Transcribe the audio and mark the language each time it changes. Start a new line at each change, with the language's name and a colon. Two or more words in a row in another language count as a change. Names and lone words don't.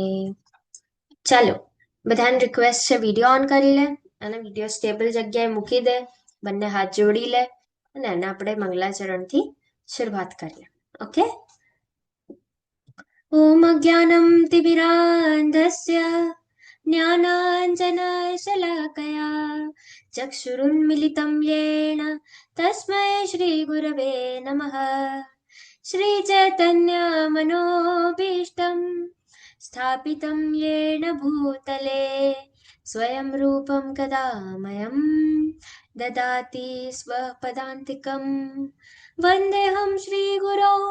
Gujarati: ચાલો, બધાને રિક્વેસ્ટ છે
English: video on
Gujarati: કરી લે અને
English: video stable
Gujarati: જગ્યાએ મૂકી દે, બંને હાથ જોડી લે અને એને આપણે મંગલાચરણથી શરૂઆત કરીએ.
Sanskrit: ઓકે. ઓમ અજ્ઞાનમ તિમિરાંધસ્ય જ્ઞાનાંજનશલાકયા ચક્ષુરુન્મિલિतं येन તસ્मै શ્રીગુરવે નમઃ. श्रीचैतन्यमनोभीष्टं स्थापितं येन भूतले स्वयं रूपं कदा मह्यं ददाति स्वपदान्तिकं वन्देऽहं श्रीगुरो